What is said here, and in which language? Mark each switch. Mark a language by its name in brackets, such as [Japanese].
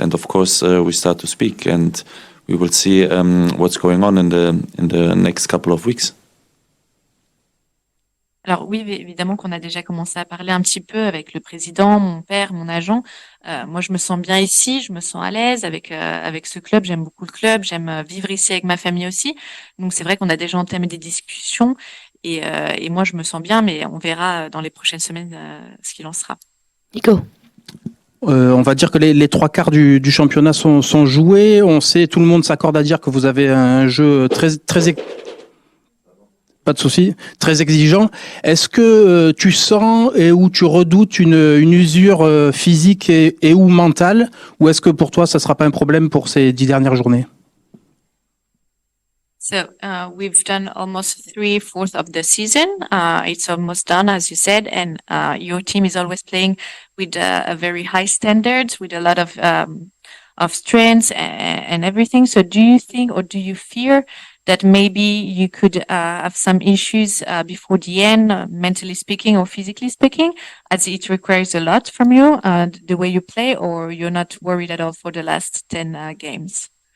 [English] And of course, we start to speak, and we will see what's going on in the next couple of weeks. [French] Alors oui, évidemment qu'on a déjà commencé à parler un petit peu avec le président, mon père, mon agent. Moi, je me sens bien ici, je me sens à l'aise avec ce club. J'aime beaucoup le club, j'aime vivre ici avec ma famille aussi. Donc c'est vrai qu'on a déjà entamé des discussions et moi je me sens bien, mais on verra dans les prochaines semaines ce qu'il en sera. Nico. On va dire que les trois quarts du championnat sont joués. On sait, tout le monde s'accorde à dire que vous avez un jeu pas de souci, très exigeant. Est-ce que tu sens et ou tu redoutes une usure physique et ou mentale, ou est-ce que pour toi ça sera pas un problème pour ces 10 dernières journées? [English] So we've done almost 3/4 of the season. It's almost done, as you said, and your team is always playing with a very high standards, with a lot of strengths and everything. So do you think, or do you fear that maybe you could have some issues before the end, mentally speaking or physically speaking, as it requires a lot from you, the way you play, or you're not worried at all for the last 10 games?